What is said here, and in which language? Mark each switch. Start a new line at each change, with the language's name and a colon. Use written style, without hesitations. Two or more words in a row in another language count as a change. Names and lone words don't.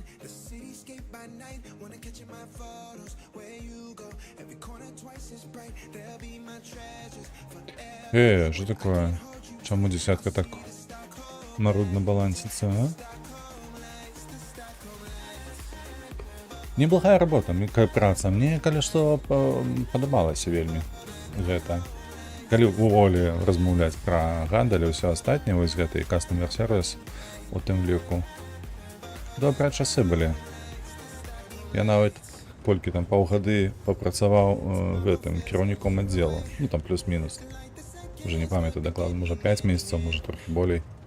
English: The cityscape by night, wanna catch in my photos. Where you go, every corner twice as bright. They'll be my treasures forever.
Russian: Что такое?
Ukrainian: Чому десятка так марудно балансится, а?
Russian: Неплохая работа, праца.
Belarusian: Мне, калі што, падабалася вельмі гэта. Калі уволі размаўляць пра гандаль і ўсё астатняе, вось гэты
English: customer service
Belarusian: у тым ліку. Добрыя часы былі. Я нават колькі там паўгады папрацаваў гэтым кіраўніком аддзелу. Ну там плюс-мінус. Уже не памятаю дакладна, можа 5 месяцаў, можа трохі болей.